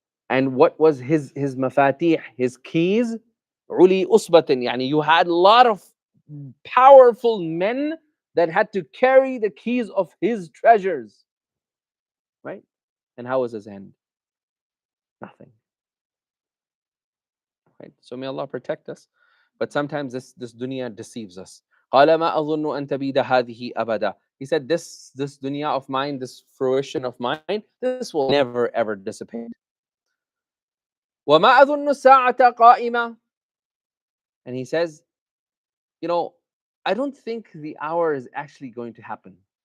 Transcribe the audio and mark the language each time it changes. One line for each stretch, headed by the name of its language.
English: And what was his mafatih, his keys?
Arabic: عُلِي أُصْبَةٍ, يعني
English: you had a lot of powerful men that had to carry the keys of his treasures, right? And how was his end? Nothing, right? So may Allah protect us. But sometimes this dunya deceives us.
Arabic: قال ما أظن أن تبيد هذه أبدا.
English: He said, this dunya of mine, this fruition of mine, this will never ever dissipate.
Arabic: وما أظن الساعة قائمة.
English: And he says, I don't think the hour is actually going to happen.